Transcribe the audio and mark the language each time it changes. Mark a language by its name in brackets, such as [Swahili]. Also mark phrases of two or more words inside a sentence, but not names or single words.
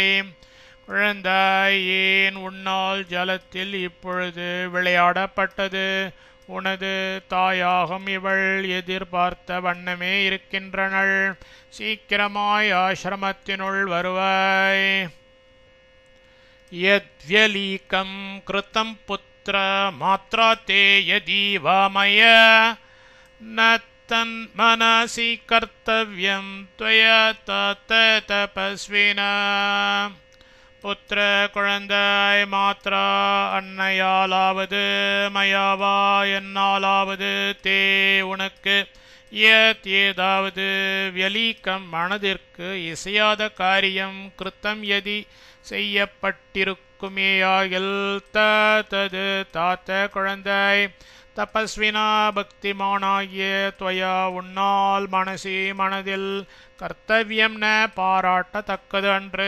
[Tamil] குழந்தாய் ஏன் உன்னால் ஜலத்தில் இப்பொழுது விளையாடப்பட்டது. உனது தாயாகும் இவள் எதிர்பார்த்த வண்ணமே இருக்கின்றனள். சீக்கிரமாய் ஆசிரமத்தினுள் வருவாய். [Sanskrit] यद्व्यलीकं कृतं पुत्र मात्रा ते यदि वा मया न तन्मनसि कर्तव्यं त्वया तात तपस्विना. [Tamil] புத்திர குழந்தாய் மாத்ரா அன்னையாலாவது மயாவா என்னாலாவது தே உனக்கு ஏதாவது வியலீக்கம் மனதிற்கு இசையாத காரியம் கிருத்தம் எதி செய்யப்பட்டிருக்குமேயாகில் தது தாத்த குழந்தாய் தபஸ்வினா பக்திமானாகிய துவயா உன்னால் மனசி மனதில் கர்த்தவியம் ந பாராட்டத்தக்கது அன்று.